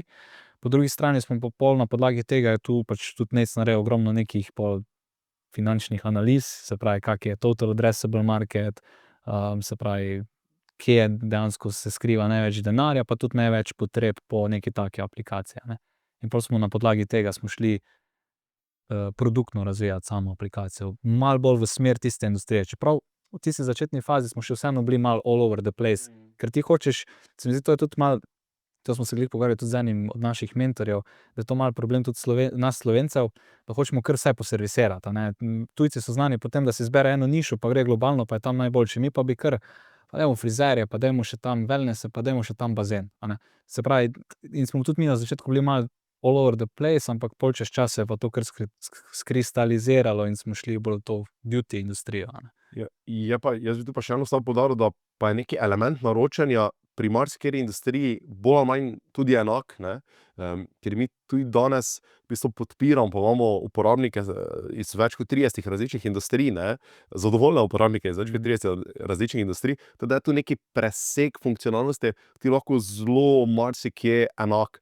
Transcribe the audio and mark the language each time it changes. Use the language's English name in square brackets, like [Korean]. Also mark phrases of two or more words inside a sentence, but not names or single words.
[Slovenian] Po drugi strani smo pa pol na podlagi tega je tu pač tudi Nec naredil ogromno nekih pol finančnih analiz, se pravi, kak je [English] total addressable market, [Slovenian] se pravi, kje dejansko se skriva največ denarja, pa tudi največ potreb po neki taki aplikaciji, a ne. In pol smo na podlagi tega smo šli produktno razvijati samo aplikacijo, malo bolj v smer tiste industrije, čeprav v tisti začetni fazi smo še vseeno bili malo [English] all over the place, [Slovenian] ker ti hočeš, se mi zdi, to je tudi malo, to smo se glih pogovarjali tudi z enim od naših mentorjev, da je to malo problem tudi nas Slovencev, da hočemo kar vse poservisirati, a ne. Tujci so znani po tem, da si izbere eno nišo, pa gre globalno, pa je tam najboljši, mi pa bi kar, pa dajmo frizerje, pa dajmo še tam wellnesse, pa dajmo še tam bazen, a ne. Se pravi, in smo tudi mi na začetku bili malo [English] all over the place, [Slovenian] ampak pol čez čas se je pa to kar skristaliziralo in smo šli bolj v to beauty industrijo, a ne. Je pa, jaz bi tu pa še eno stvar poudaril, da pa je neki element naročanja pri marsikateri industriji bolj ali manj tudi enak, ne. Ker mi tudi danes v bistvu podpiramo, pa imamo uporabnike iz več kot 30 različnih industrij, ne, zadovoljne uporabnike iz več kot 30 različnih industrij, tako da je tu neki presek funkcionalnosti, ti lahko zelo marsikje enak.